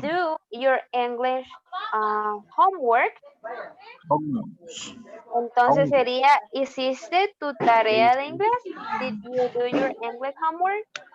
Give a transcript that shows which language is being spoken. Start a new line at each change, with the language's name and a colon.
English: do your English homework? Homework.
Spanish: Entonces
English: Homework.
Spanish: sería, ¿hiciste tu tarea de inglés?
English: Did you do your English homework?